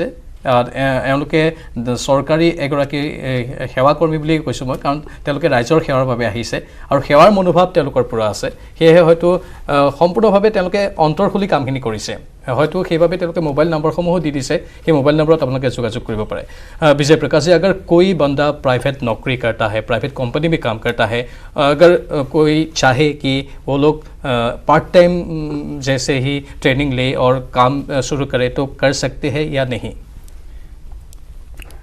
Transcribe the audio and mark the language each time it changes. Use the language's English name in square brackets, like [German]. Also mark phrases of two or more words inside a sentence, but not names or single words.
[Assamese] এওঁলোকে চৰকাৰী এগৰাকী সেৱাকৰ্মী বুলি কৈছোঁ মই, কাৰণ তেওঁলোকে ৰাইজৰ সেৱাৰ বাবে আহিছে আৰু সেৱাৰ মনোভাৱ তেওঁলোকৰ পৰা আছে। সেয়েহে হয়তো সম্পূৰ্ণভাৱে তেওঁলোকে অন্তৰ খুলি কামখিনি কৰিছে। হয়তো সেইভাবে তেওঁলোকে মোবাইল নম্বৰসমূহো দি দিছে, সেই মোবাইল নম্বৰত আপোনালোকে যোগাযোগ কৰিব পাৰে। [Hindi] विजय प्रकाश जी, अगर कोई बंदा प्राइवेट नौकरी करता है, [English] private company [Hindi] में काम करता है, अगर कोई चाहे कि वो लोग [English] part time [Hindi] जैसे ही ट्रेनिंग ले और काम शुरू करे तो कर सकते हैं या नहीं?